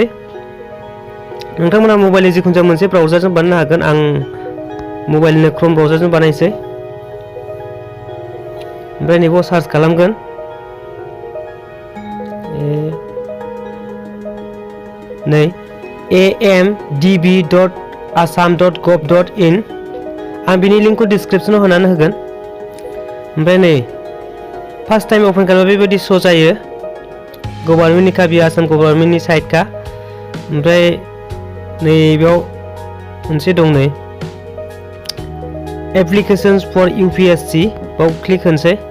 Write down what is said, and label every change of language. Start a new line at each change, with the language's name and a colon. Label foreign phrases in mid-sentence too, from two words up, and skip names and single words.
Bodo: नोंथांमोना मबाइलनि जिखुनु जाया मोनसे ब्राउजारजों बानायनो हागोन। आं मबाइलनि क्रोम ब्राउजारजों बानायसै। ओमफ्राय नैबाव सार्च खालामगोन नै amdb.assam.gov.in। आं बिनि लिंकखौ डिसक्रिप्सनाव होनानै होगोन। ओमफ्राय नै
English: first time
Bodo: अपेन खालामबा बेबायदि श' जायो। गभर्नमेन्टनि का बियो आसाम गभर्नमेन्टनि साइट का। ओमफ्राय नैबेयाव मोनसे दं नै
English: applications for UPSC
Bodo: बाव क्लिक होनोसै।